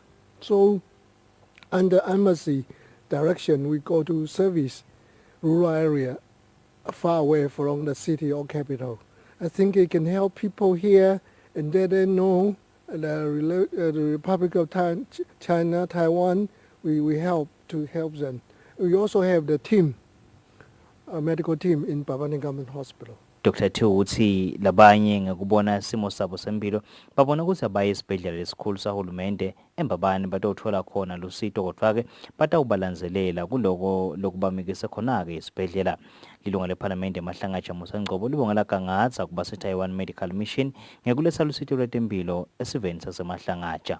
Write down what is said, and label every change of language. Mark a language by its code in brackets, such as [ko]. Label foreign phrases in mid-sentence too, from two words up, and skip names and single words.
[en] So under embassy direction, we go to service, rural area, far away from the city or capital. I think it can help people here and they know the Republic of China, Taiwan, we help to help them. We also have the team, a medical team in Pavanikam Hospital. Dr. [ss] Tu uthi labanye ngekubona simo sabo sempilo babona ukuthi abaye esibhedlela lesikhulu sahulumende embabani batothola khona lusito kodwa-ke batawubalanzelela kuloko lokubamikise khona-ke esibhedlela. Lilunga lephalamende emahlangatsha Musangcobo libongela kangatsa kuba se-Taiwan Medical Mission ngekuletha lusito lwetempilo esiveni sasemahlangatsha.